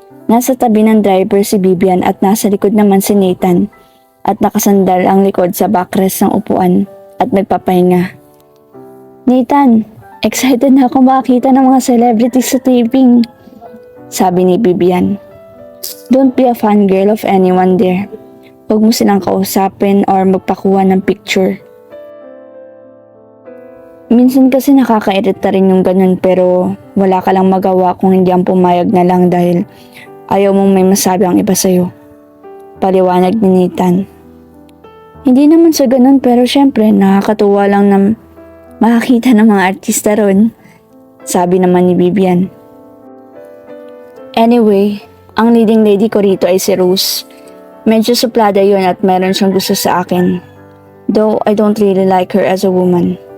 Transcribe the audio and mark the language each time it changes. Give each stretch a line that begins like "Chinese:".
Filipino: Nasa tabi ng driver si Vivian at nasa likod naman si Nathan at nakasandal ang likod sa backrest ng upuan at nagpapahinga. Nathan, excited na ako makakita ng mga celebrities sa taping, sabi ni Vivian.
English: Don't be a fangirl of anyone there.
Filipino: Huwag mo silang kausapin or magpakuha ng picture. Minsan kasi nakakairita rin yung ganun pero wala ka lang magawa kung hindi ang pumayag na lang dahil ayaw mong may masabi ang iba sa'yo. Paliwanag ni Nathan. Hindi naman sa ganun pero syempre nakakatuwa lang na makakita ng mga artista ron, sabi naman ni Vivian. Anyway, ang leading lady ko rito ay si Rose. Medyo suplada yun at meron siyang gusto sa akin.
English: Though I don't really like her as a woman.